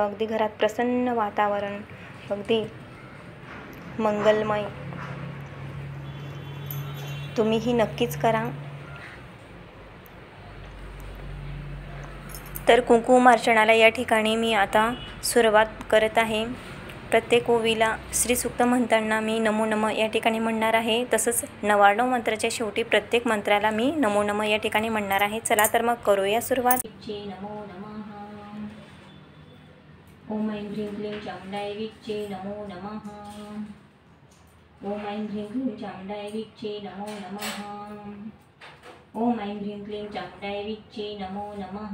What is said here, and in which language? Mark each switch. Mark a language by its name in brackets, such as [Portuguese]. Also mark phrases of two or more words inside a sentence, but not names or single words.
[Marathi] अगदी घरात प्रसन्न वातावरण, अगदी मंगलमय. तुम्हीही नक्कीच करा. तर कुंकुमार्चनाला या ठिकाणी मी आता सुरुवात करत आहे. प्रत्येक ओवीला श्रीसूक्त म्हणताना मी [Sanskrit] नमो नमः [Marathi] या ठिकाणी म्हणणार आहे. तसंच 99 मंत्राच्या शेवटी प्रत्येक मंत्राला मी [Sanskrit] नमो नमः [Marathi] या ठिकाणी म्हणणार आहे. चला तर मग करूया सुरुवात. [Sanskrit] नमो नमः. ओम ऐं ह्रीं क्लीं चामुंडाय विचे नमो नमः. ओम ऐं ह्रीं क्लीं चामुंडाय विचे नमो नमः. ओम ऐं ह्रीं क्लीं चामुंडाय विचे नमो नमः.